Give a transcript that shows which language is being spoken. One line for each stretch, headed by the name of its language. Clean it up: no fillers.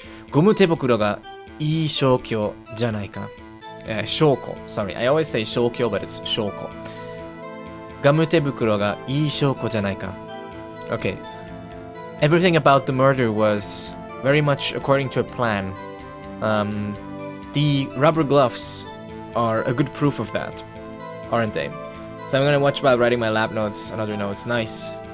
Japanese: ゴム手袋がいい証拠じゃないか。証拠。
English: Sorry, I always say 証拠, but it's 証拠。
Japanese: ガム手袋がいい証拠じゃないか。
English: Okay. Everything about the murder was very much according to a plan. The rubber gloves are a good proof of that, aren't they? So I'm gonna watch while writing my lab notes and other notes. Nice.